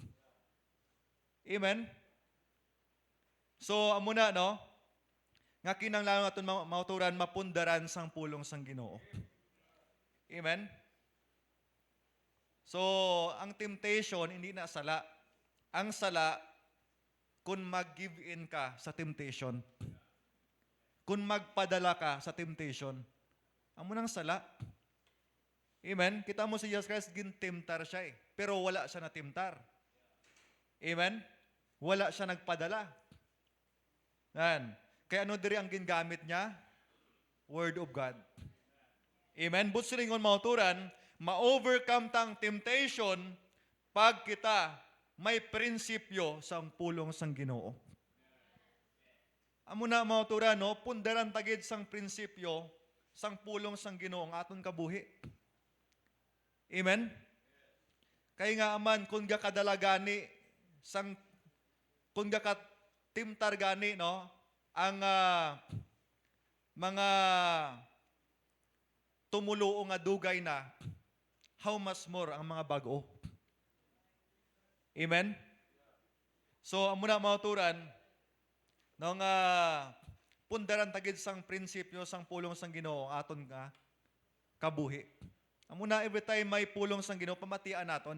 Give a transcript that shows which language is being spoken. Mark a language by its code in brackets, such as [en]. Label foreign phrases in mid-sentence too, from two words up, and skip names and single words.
[hil] Amen? So, amo na, no? Nga kinanglangan natin mauturan, mapundaran sang pulong sang Ginoo. Amen? So, ang temptation, hindi na sala. Ang sala, kung mag-give in ka sa temptation. Kung magpadala ka sa temptation. Amo nang sala. Amen? Kita mo si Jesus Christ, gintimtar siya eh. Pero wala siya natimtar. Amen? Wala siya nagpadala. Yan. Kaya ano diri ang gingamit niya? [en] Word of God. [hil] Amen? Butsilingon mauturan, ma-overcome tang temptation pag kita may prinsipyo sa pulong sang Ginoo. Amo na mauturan, no? Pundaran tagid sang prinsipyo sang pulong sang Ginoo ang aton kabuhi. Amen? Kaya nga aman, kung gakadala gani, kung gakatimtar gani, no, ang mga tumuluo nga dugay na, [en] how much more [hil] ang mga bago? Amen? So, amo na mauturan, no, nga pundaran tagid sang prinsipyo sang pulong sang Ginoo aton nga kabuhi. Amo na [en] every time [hil] may pulong sang Ginoo pamatian naton.